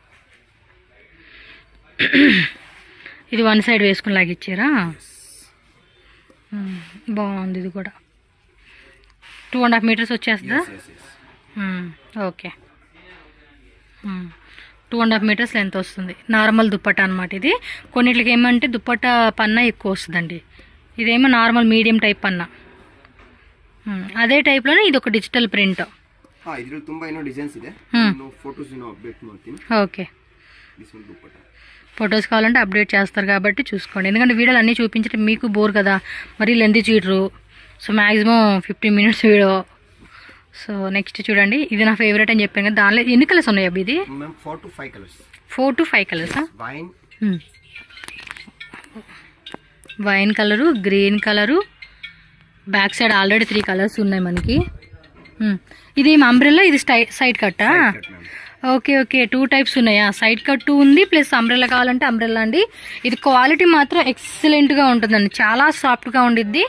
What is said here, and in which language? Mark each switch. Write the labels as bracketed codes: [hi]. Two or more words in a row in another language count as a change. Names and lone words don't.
[te] ఇది 1 సైడ్ వేసుకుని లాగిచ్చారా, బాగుంది. ఇది కూడా 2.5 మీటర్స్ వచ్చేస్తుందా, ఓకే. [en] 2.5 meters length [te] వస్తుంది. నార్మల్ దుప్పట్టా అనమాట ఇది. కొన్నిటికి ఏమంటే దుప్పట్టా పన్నా ఎక్కువ వస్తుందండి, ఇదేమో [en] normal medium type [te] పన్నా. [kn] ಅದೇ ಟೈಪ್ ಲೋನೆ ಇದು [en] digital print. [kn] ಹಾ, ಇದರಲ್ಲಿ ತುಂಬಾ ಡಿಸೈನ್ಸ್ ಇದೆ. [en] photos update [kn] ಮಾಡ್ತೀನಿ. ಓಕೆ. [hi] इसमें दुपट्टा [te] ఫొటోస్ కావాలంటే అప్డేట్ చేస్తారు కాబట్టి చూసుకోండి, ఎందుకంటే వీడియోలు అన్నీ చూపించడం మీకు బోర్ కదా, మరీ లెంత్ చీటరు. [en] So maximum 15 minutes వీడియో. [te] సో నెక్స్ట్ చూడండి, ఇది నా ఫేవరెట్ అని చెప్పాను కదా, దానిలో ఎన్ని కలర్స్ ఉన్నాయి అవి? ఇది [en] 4 to 5 कलर्स. 4 to 5 కలర్స్. wine colour, green colour, back side already 3 colours [te] ఉన్నాయి మనకి. ఇది అంబ్రెల్లా, ఇది సైడ్ కట్టా? [en] OK OK, [te] 2 types ఉన్నాయా? [en] side cut [te] ఉంది, ప్లస్ అంబ్రెల్లా కావాలంటే అంబ్రెల్లా అండి. ఇది క్వాలిటీ మాత్రం ఎక్సలెంట్గా ఉంటుందండి, చాలా సాఫ్ట్గా ఉండిద్ది.